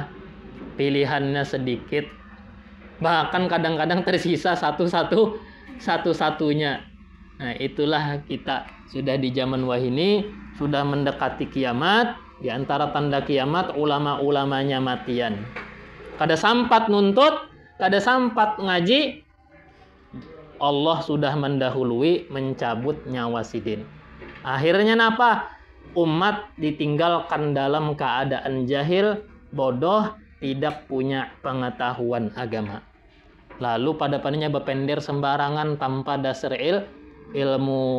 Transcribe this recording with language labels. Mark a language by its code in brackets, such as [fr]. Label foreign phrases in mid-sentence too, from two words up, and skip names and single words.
[id] Pilihannya sedikit, bahkan kadang-kadang tersisa satu-satunya. Nah, itulah kita sudah di zaman wahini, sudah mendekati kiamat. Di antara tanda kiamat, ulama-ulamanya matian. [bjn] Kada sampat nuntut, kada sampat ngaji, [id] Allah sudah mendahului mencabut nyawa sidin. Akhirnya apa? Umat ditinggalkan dalam keadaan jahil, bodoh, tidak punya pengetahuan agama. Lalu pada paninya berpender sembarangan tanpa dasar ilmu.